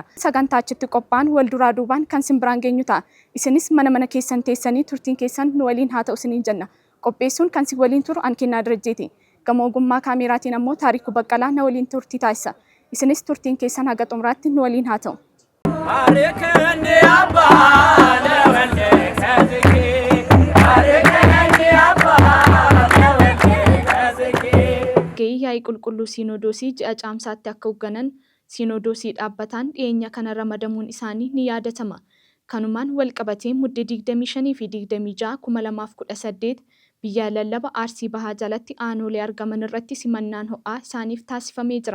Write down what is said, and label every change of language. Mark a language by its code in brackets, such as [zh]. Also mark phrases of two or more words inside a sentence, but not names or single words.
[om] Sagantaa achitti qophaa'an wal duraa duubaan kan simbiraan geenyu ta'a. Isinis mana keessan teessanii turtiin keessan nu waliin haa ta'u isiniin jenna. Qopheessuun kan si waliin turu Ankennaa Dirajjeeti. Gama ogummaa kaameraatiin ammoo Taarikuu Baqqalaa na waliin turtii taasisa. Isinis turtiin keessan haga xumuraatti nu waliin haa ta'u. [gez] ባርከኒ አባ ለወልደ ከዝኪ ባርከኒ አባ ለወልደ ከዝኪ [om] Yaa'ii qulqulluu Sinodoosii ji'a caamsaatti akka hoogganan Sinodoosii dhaabbataan dhiyeenya kana ramadamuun isaanii ni yaadatama. Kanumaan wal qabatee muddee 25 fi 26 2018 biyya lallaba Arsii Bahaa jalatti aanolee argaman irratti simannaan ho'aa isaaniif taasifamee jira.